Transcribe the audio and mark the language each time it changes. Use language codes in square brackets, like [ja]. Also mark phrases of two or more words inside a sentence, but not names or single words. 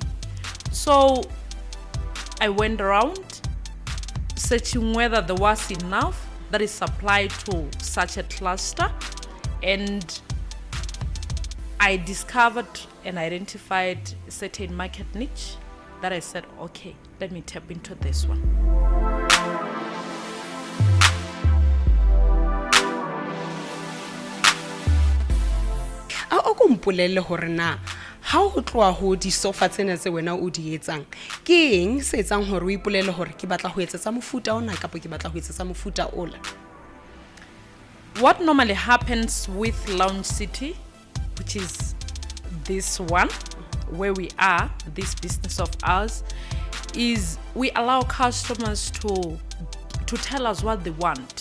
[en] So I went around searching whether there was enough that is supplied to such a cluster, and I discovered and identified a certain market niche that I said, okay, let me tap into this one. [st] A ko mpolelle hore na ha o tloa ho di sofa tsena tse wena o di etsang ke eng se etsang hore o ipolelle hore ke batla ho etsa tsa mofuta ona kapa ke batla ho etsa tsa mofuta ola? [en] What normally happens with Lounge City, which is this one where we are, this business of ours, is we allow customers to tell us what they want.